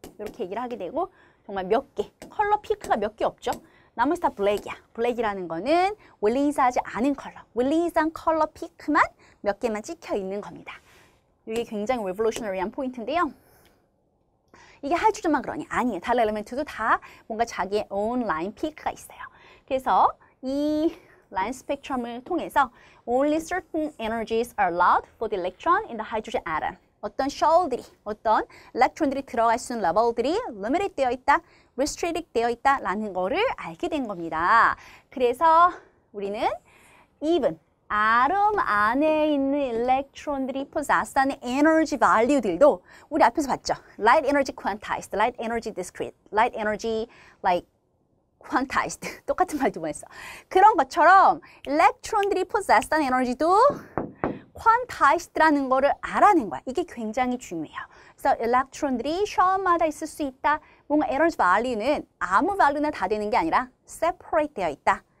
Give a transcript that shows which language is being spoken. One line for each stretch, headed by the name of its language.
Korean: 이렇게 얘기를 하게 되고 정말 몇 개, 컬러 피크가 몇 개 없죠. 나머지 다 블랙이야. 블랙이라는 거는 릴리즈하지 않은 컬러, 릴리즈한 컬러 피크만 몇 개만 찍혀 있는 겁니다. 이게 굉장히 레볼루셔너리한 포인트인데요. 이게 하이드로젠만 그러니? 아니에요. 다른 엘리멘트도 다 뭔가 자기의 own 라인 피크가 있어요. 그래서 이 라인 스펙트럼을 통해서
English: only certain energies are allowed for the electron in the hydrogen atom.
Korean: 어떤 셜들이, 어떤 일렉트론들이 들어갈 수 있는 레벨들이 limited 되어 있다, restricted 되어 있다라는 거를 알게 된 겁니다. 그래서 우리는 even 아tom 안에 있는 일렉트론들이 possess하는 에너지 value들도 우리 앞에서 봤죠.
English: Light energy quantized, light energy discrete, light energy like quantized.
Korean: 똑같은 말 두 번 했어. 그런 것처럼 일렉트론들이 possess하는 에너지도 quantized라는 거를 알아낸 거야. 이게 굉장히 중요해요. 그래서 일렉트론들이 셜마다 있을 수 있다. 뭔가 에너지 value는 아무 value나 다 되는 게 아니라 separate 되어 있다.